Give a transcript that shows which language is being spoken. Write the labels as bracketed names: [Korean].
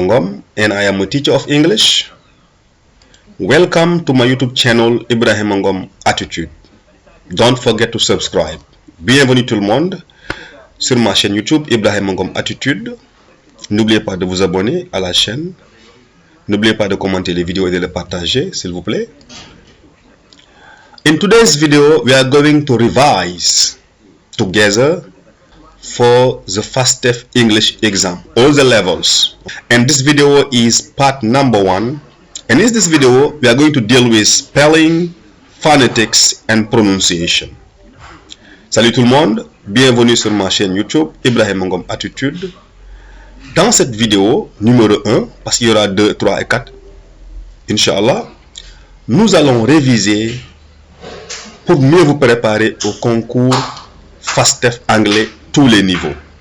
[English] Ngom and I am a teacher of English. Welcome to my YouTube channel Ibrahim Ngom Attitude. Don't forget to subscribe. [French] Bienvenue tout le monde sur ma chaîne YouTube Ibrahim Ngom Attitude. N'oubliez pas de vous abonner à la chaîne. N'oubliez pas de commenter les vidéos et de les partager, s'il vous plaît. [English] In today's video, we are going to revise together for the FASTEF English exam, all the levels. And this video is part number 1. And in this video, we are going to deal with spelling, phonetics, and pronunciation. [French] Salut tout le monde, bienvenue sur ma chaîne YouTube Ibrahim Ngom Attitude. Dans cette vidéo numéro 1, parce qu'il y aura 2, 3 et 4, Inch'Allah, nous allons réviser pour mieux vous préparer au concours FASTEF anglais tous les niveaux.